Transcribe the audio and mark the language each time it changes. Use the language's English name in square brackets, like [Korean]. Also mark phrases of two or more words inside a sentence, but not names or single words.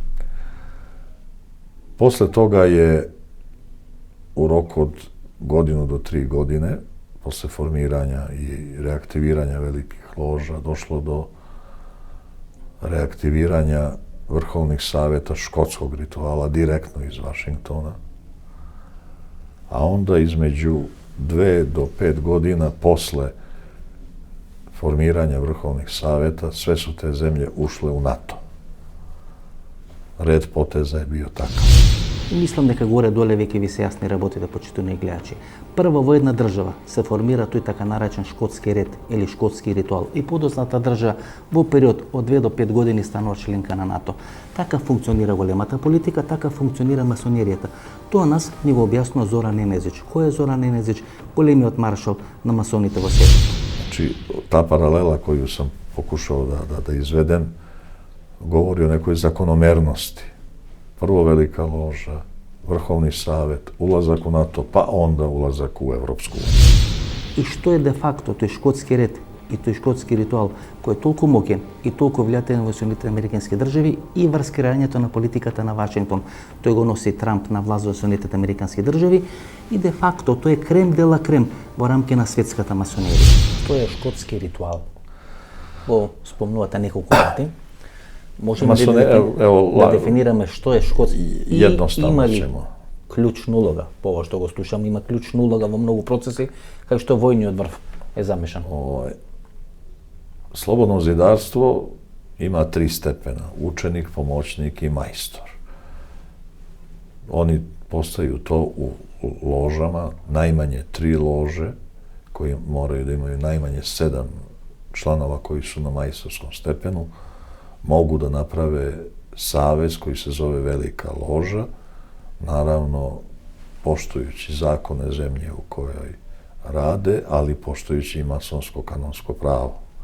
[Serbian] Posle toga je u roku od 1 do 3 godine, posle formiranja i reaktiviranja velikih loža, došlo do reaktiviranja vrhovnih savjeta škotskog rituala direktno iz Vašingtona, a onda između 2 do 5 godina posle formiranja vrhovnih savjeta sve su te zemlje ušle u NATO. Red poteza je bio takav. [Macedonian] И мислам дека горе-доле веќе ви се јасни работите, почитувани гледачи. Прво во една држава се формира тој така наречен шкотски ред или шкотски ритуал и подоцната држава во период од 2 до 5 години станува членка на НАТО. Така функционира големата политика, така функционира масонеријата. Тоа нас ни го објаснува Зоран Енезич. Кој е Зоран Енезич? Големиот маршал на масоните во светот. [Serbian] Znači, ta paralela koju sam pokušao da izvedem govori o nekoj zakonomernosti. Prvo velika loža, vrhovni savjet, ulazak u NATO, pa onda ulazak u Evropsku uniju. [Macedonian] И што е де факто тој шкотски ред и тој шкотски ритуал кој е толку моќен и толку влијателен во Соединетите американски држави и врз креањето на политиката на Вашингтон. Тој го носи Трамп на власт во Соединетите американски држави и де факто тој е [French] crème de la crème [Macedonian] во рамки на светската масонерија. Што е шкотски ритуал? Го спомнувате неколку пати. Можеме да дефинираме што е шкотски и има ли клучна улога, по ова што го слушам, има клучна улога во многу процеси, кај што војниот врв е замешан. [Serbian] Slobodno zidarstvo ima 3 stepena, učenik, pomoćnik i majstor. Oni postaju to u ložama, najmanje 3 lože, koji moraju da imaju najmanje 7 članova koji su na majstorskom stepenu, mogu da naprave savez koji se zove Velika loža, naravno poštujući zakone zemlje u kojoj rade, ali poštujući i masonsko kanonsko pravo.